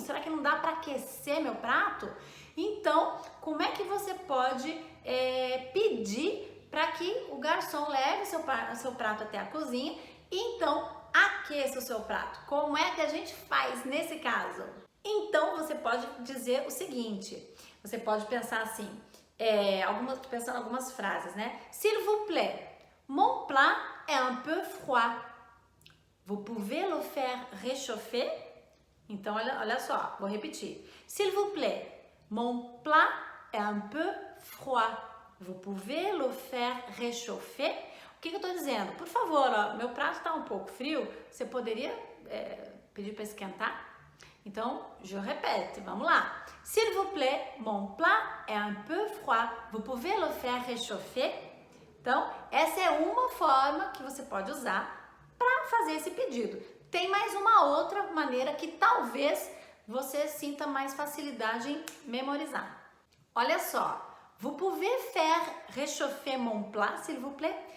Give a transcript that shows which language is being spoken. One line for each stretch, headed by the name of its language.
Portuguese: Será que não dá para aquecer meu prato? Então, como é que você pode pedir para que o garçom leve seu prato até a cozinha e então aqueça o seu prato? Como é que a gente faz nesse caso? Então, você pode dizer o seguinte, você pode pensar assim, pensando em algumas frases, né?
French: S'il vous plaît, mon plat est un peu froid. Vous pouvez le faire réchauffer?
Portuguese: Então, olha só, vou repetir.
French: S'il vous plaît, mon plat est un peu froid. Vous pouvez le faire réchauffer?
Portuguese: O que eu tô dizendo? Por favor, ó, meu prato tá um pouco frio, você poderia pedir para esquentar? Então,
French: je répète,
Portuguese: vamos lá.
French: S'il vous plaît, mon plat est un peu froid. Vous pouvez le faire réchauffer?
Portuguese: Então, essa é uma forma que você pode usar para fazer esse pedido. Tem mais uma outra maneira que talvez você sinta mais facilidade em memorizar. Olha só.
French: Vous pouvez faire réchauffer mon plat, s'il vous plaît?